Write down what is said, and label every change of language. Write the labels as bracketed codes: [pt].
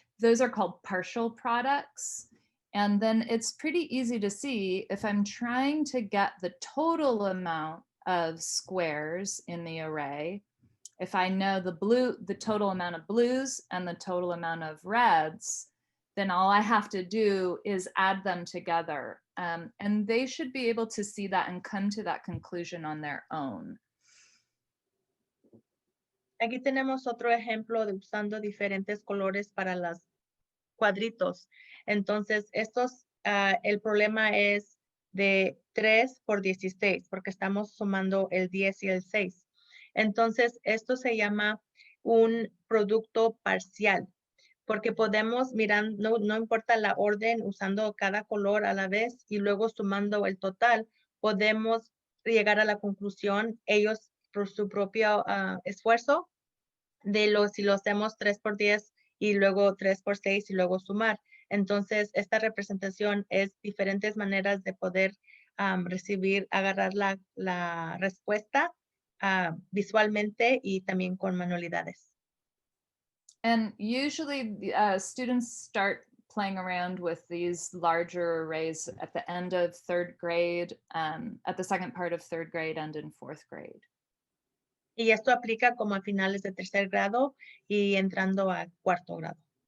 [en] Those are called partial products. And then it's pretty easy to see if I'm trying to get the total amount of squares in the array, if I know the total amount of blues and the total amount of reds, then all I have to do is add them together. And they should be able to see that and come to that conclusion on their own. [es] Aquí tenemos otro ejemplo de usando diferentes colores para los cuadritos. Entonces, el problema es de 3 por 16, porque estamos sumando el 10 y el 6. Entonces, esto se llama un producto parcial, porque podemos mirar, no importa la orden, usando cada color a la vez y luego sumando el total, podemos llegar a la conclusión, ellos por su propio esfuerzo, si lo hacemos 3 por 10 y luego 3 por 6 y luego sumar. Entonces, esta representación es diferentes maneras de poder agarrar la respuesta visualmente y también con manualidades. [en] And usually students start playing around with these larger arrays at the end of 3rd grade, at the second part of 3rd grade and in 4th grade. [es] Y esto aplica como a finales de tercer grado y entrando a cuarto grado.